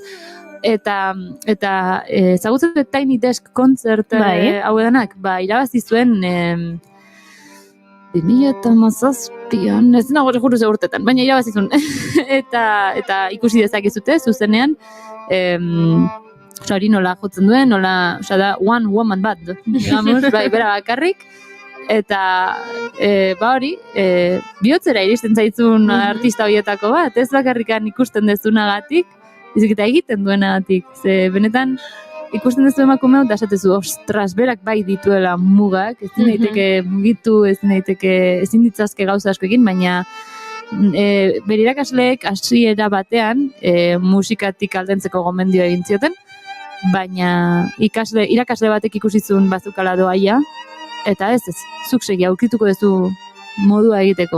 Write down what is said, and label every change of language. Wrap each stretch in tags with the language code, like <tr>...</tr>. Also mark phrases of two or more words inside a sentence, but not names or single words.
<eu>Eta ezagutzen dut Tiny Desk Concert hau edanak, irabazi zuen 2017an, ez nago juru segurtetan, baina irabazi zuen. Eta ikusi dezakezute zuzenean, hori nola jotzen duen, da</eu> <en>one woman band,</en> <eu>digamos, bera bakarrik, eta hori, bihotzera iristen zaitzun artista horietako bat, ez bakarrikan ikusten dezunagatik, eta egiten duenagatik, ze benetan ikusten dezu emakumeu, da esatezu, ostras, berak bai dituela mugak, ezin daiteke mugitu, ezin ditzazke gauza asko egin, baina bere irakasleek hasiera batean musikatik aldentzeko gomendio egin zioten, baina irakasle batek ikusizun bazukala doaia, eta ez, zuk segi aurkituko duzu modua egiteko.</eu>